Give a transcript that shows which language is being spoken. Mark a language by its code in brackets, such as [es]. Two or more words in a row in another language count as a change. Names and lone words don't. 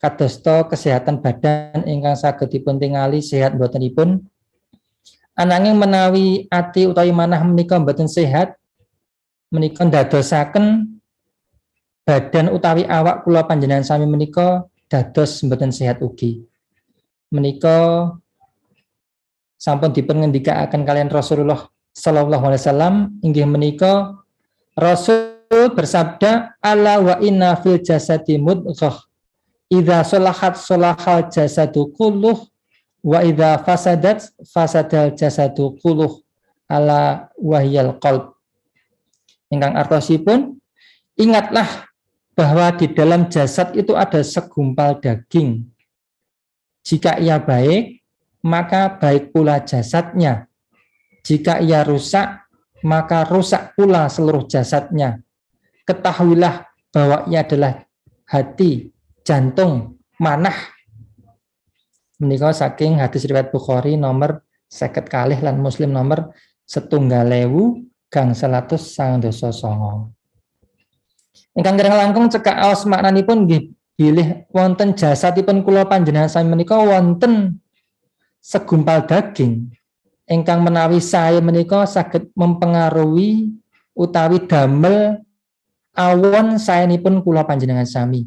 [jv] kadosta kesehatan badan ingkang saged dipun tingali sehat botenipun, ananging menawi ati utawi manah menika boten sehat, menika ndadosaken badan utawi awak kula panjenengan sami menika dados boten sehat ugi. Menika sampun dipun ngendikaaken kalian Rasulullah [ar] صلى الله عليه وسلم, [jv] inggih menika [id] Rasul bersabda, [ar] ألا وإن في الجسد مضغة إذا صلحت صلح الجسد كله وإذا فسدت فسد الجسد كله ألا وهي القلب. [jv] Ingkang artosipun, [id] ingatlah bahwa di dalam jasad itu ada segumpal daging. Jika ia baik, maka baik pula jasadnya. Jika ia rusak, maka rusak pula seluruh jasadnya. Ketahuilah bahwa ia adalah hati, jantung, manah. [jv] Menika saking hadis riwayat Bukhari nomor 50 kalih lan Muslim nomor 1.199. Ingkang kirang langkung cekak aos maknanipun nggih bilih wonten jasadipun kula panjenengan sami menika wonten [id] segumpal daging [jv] ingkang menawi sae menika saged mempengaruhi utawi damel awon saenipun kula panjenengan sami.